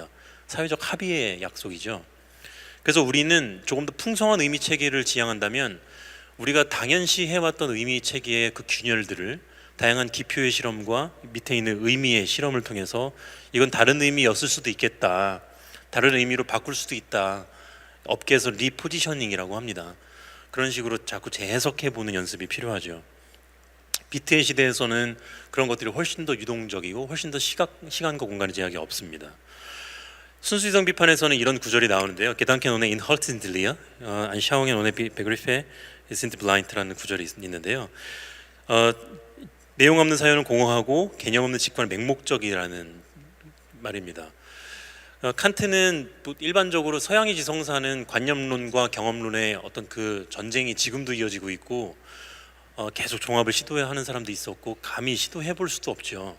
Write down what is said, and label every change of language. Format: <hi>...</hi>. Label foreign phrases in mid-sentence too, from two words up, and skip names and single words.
<ko>사회적 합의의 약속이죠. 그래서 우리는 조금 더 풍성한 의미 체계를 지향한다면 우리가 당연시 해왔던 의미 체계의 그 균열들을 다양한 기표의 실험과 밑에 있는 의미의 실험을 통해서 이건 다른 의미였을 수도 있겠다, 다른 의미로 바꿀 수도 있다, 업계에서 리포지셔닝이라고 합니다. 그런 식으로 자꾸 재해석해 보는 연습이 필요하죠. 비트의 시대에서는 그런 것들이 훨씬 더 유동적이고 훨씬 더 시간과 공간의 제약이 없습니다. 순수이성 비판에서는 이런 구절이 나오는데요.</ko> <de>Gedanken ohne Inhalt sind leer, Anschauungen ohne Begriffe sind blind라는</de> <ko>구절이 있는데요. 내용 없는 사연은 공허하고 개념 없는 직관은 맹목적이라는 말입니다. 칸트는 일반적으로 서양의 지성사는 관념론과 경험론의 어떤 그 전쟁이 지금도 이어지고 있고, 계속 종합을 시도하는 사람도 있었고 감히 시도해 볼 수도 없죠.</ko>